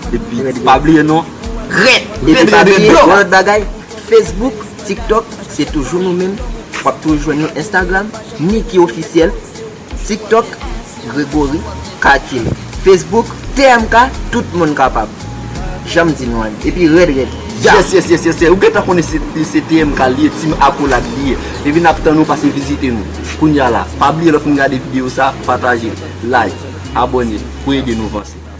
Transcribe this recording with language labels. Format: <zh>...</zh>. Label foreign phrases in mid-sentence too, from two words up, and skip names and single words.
<ht>Epi pa bliye, non? Rè! Epi Epi pa bliye, de lòt bagay, Facebook, TikTok, se toujou nou menm. W ap toujou jwenn nou Instagram, Niki Ofisyèl. TikTok, Gregory Cartier. Facebook, T M K, tout moun kapab. Janm di nou an. Epi Red Red.</ht> <en>Yes, yes, yes, yes, yes.</en> <ht>Ou gen tan konnen se, se T M K liye, tim Akolad liye. Epi n ap tan nou pase vizite nou. Kounye a la. Pa bliye lò fin gade videyo sa, pataje, like, abòne, pou ede nou avanse.</ht>